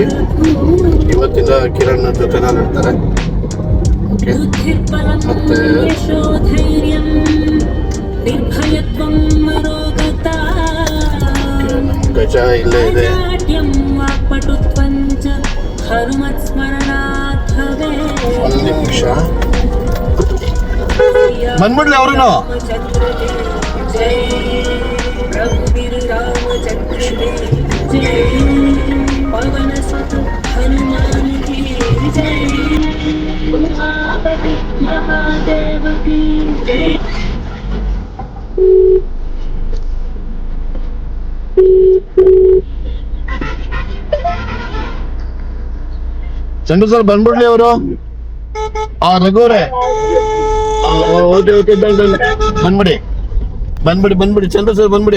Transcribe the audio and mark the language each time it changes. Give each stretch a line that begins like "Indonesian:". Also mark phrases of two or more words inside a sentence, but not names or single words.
Kannada: ಇವತ್ತಿಂದ ಕಿರಣ್ ಜೊತೆ ನಾನು ಇರ್ತಾರೆ. ಓಕೆ, ಮತ್ತು
Sanskrit: ನಿರ್ಭಯತ್ವಂ ಮರೋಗತಾ
Kannada: ಗಜ ಇಲ್ಲೇ ಇದೆ.
Sanskrit: ಅಜಾಡ್ಯಂ ವಾಕ್ಪಟುತ್ವಂಚ ಹನುಮತ್ ಸ್ಮರಣಾತ್ ಭವೇತ್.
Kannada: ಒಂದು ನಿಮಿಷ ಬಂದ್ಬಿಡ್ಲಿ ಅವ್ರು.
Hindi: जय रघुवीर रामचंद्र जय पवन सुत हनुमान की जय उमापति महादेव की जय.
Kannada: ಚಂದ್ರು ಸರ್ ಬಂದ್ಬಿಡ್ಲಿ ಅವರು. ರಘುವರೇ ಓಕೆ ಬಂದ್ಬಿಡಿ ಚಂದ್ರ ಸರ್ ಬಂದ್ಬಿಡಿ.